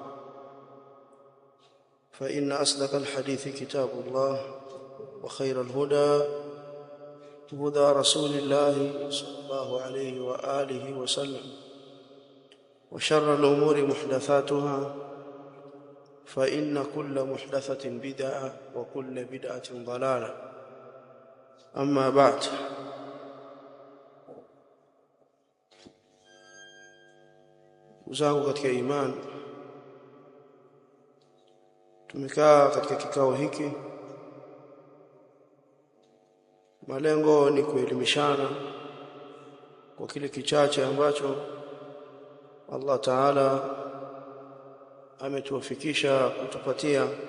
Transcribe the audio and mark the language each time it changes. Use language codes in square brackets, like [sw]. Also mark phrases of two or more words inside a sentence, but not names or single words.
[ar] فإن أصدق الحديث كتاب الله، وخير الهدى هدى رسول الله صلى الله عليه وآله وسلم، وشر الأمور محدثاتها، فإن كل محدثة بدعة وكل بدعة ضلالة. أما بعد، [sw] uzangu katika imani, tumekaa katika kikao hiki, malengo ni kuelimishana kwa kile kichache ambacho [ar] الله تعالى [sw] ametuwafikisha kutupatia,